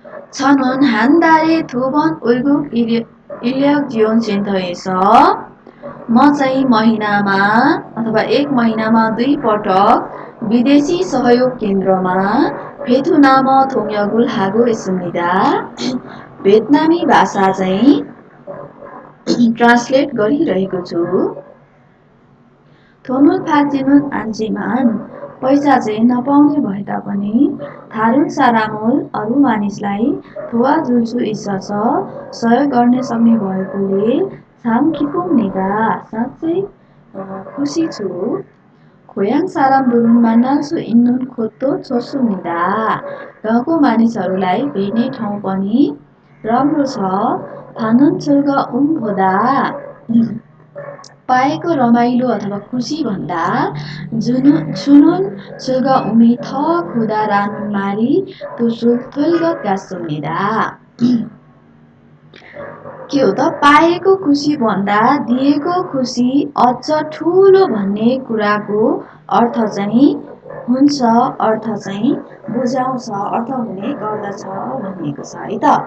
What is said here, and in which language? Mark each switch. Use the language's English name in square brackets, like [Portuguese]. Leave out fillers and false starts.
[Korean] 저는 한 달에 2번 외국 인력 지원 센터에서 [Nepali] म चाहिँ महिनामा अथवा एक महिनामा 2 पटक विदेशी सहयोग केन्द्रमा [Korean] 베트남 통역을 하고 있습니다. [Nepali] भियतनामी भाषा चाहिँ ट्रान्सलेट गरिरहेको छु. [Korean] 돈을 받지는 않지만 [Nepali] पैसा चाहिँ नपाउने भए तापनि [Korean] 다른 사람을 [Nepali] अरू मानिसलाई [Korean] 도와줄 수 있어서 [Nepali] सहयोग गर्न सक्ने भएकोले [Korean] 참 기쁩니다. [Nepali] साँच्चै खुसी छु. [Korean] 고향 사람들은 만날 수 있는 곳도 좋습니다. [Nepali] गाउँको मानिसहरूलाई भेट्ने ठाउँ पनि राम्रो छ. [Korean] 받는 즐거움보다 [Nepali] पाएको रमाइलो अथवा खुसी भन्दा [Korean] 주는 즐거움이 더 크다라는 말이 더 좋을 것 같습니다. [Nepali] के हो त, पाएको खुसी भन्दा दिएको खुसी अझ ठुलो भन्ने कुराको अर्थ चाहिँ हुन्छ, अर्थ चाहिँ बुझाउँछ, अर्थ हुने गर्दछ भनिएको छ है त.